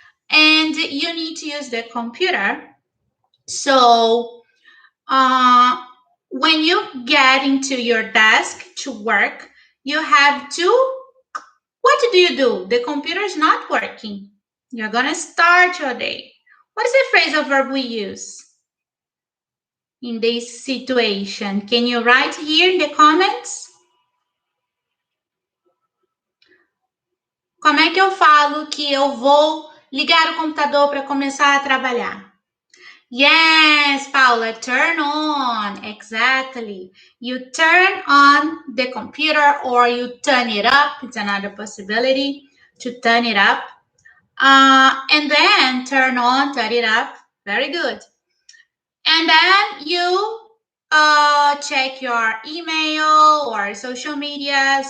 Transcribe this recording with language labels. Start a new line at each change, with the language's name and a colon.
English: And you need to use the computer. So when you get into your desk to work, you have to, what do you do? The computer is not working. You're going to start your day. What is the phrasal verb we use in this situation? Can you write here in the comments?
Portuguese: Como é que eu falo que eu vou ligar o computador para começar a trabalhar?
English: Yes, Paula, turn on. Exactly. You turn on the computer or you turn it up. It's another possibility to turn it up. And then turn on, turn it up. Very good. And then you check your email or social media.